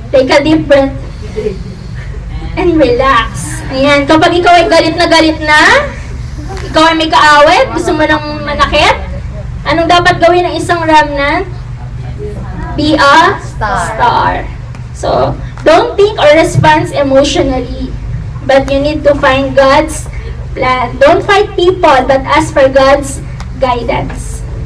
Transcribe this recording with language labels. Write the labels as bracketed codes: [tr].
[en] Take a deep breath and relax. [tl] Ayan. Kapag ikaw ay galit na, ikaw ay may kaawit, gusto mo nang manakit, anong dapat gawin ng isang remnant? [en] Be a star. So, don't think or respond emotionally, but you need to find God's plan. Don't fight people, but ask for God's guidance.